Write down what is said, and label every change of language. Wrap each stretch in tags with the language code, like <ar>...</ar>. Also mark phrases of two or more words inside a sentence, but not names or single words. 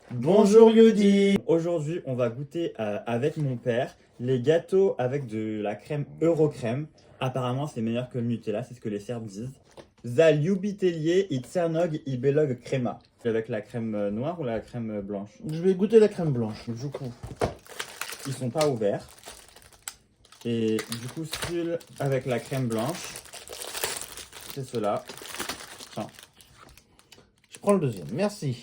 <fr>Bonjour Yodi. Aujourd'hui, on va goûter avec mon père les gâteaux avec de la crème Eurocrème. Apparemment, c'est meilleur que le Nutella, c'est ce que les Serbes disent.</fr> <sr>Za ljubitelje I crnog I belog crema.</sr> <fr>Avec la crème noire ou la crème blanche? Je vais goûter la crème blanche, du coup. Ils sont pas ouverts. Et du coup, celui avec la crème blanche, c'est cela. Tiens, Je prends le deuxième, merci.</fr>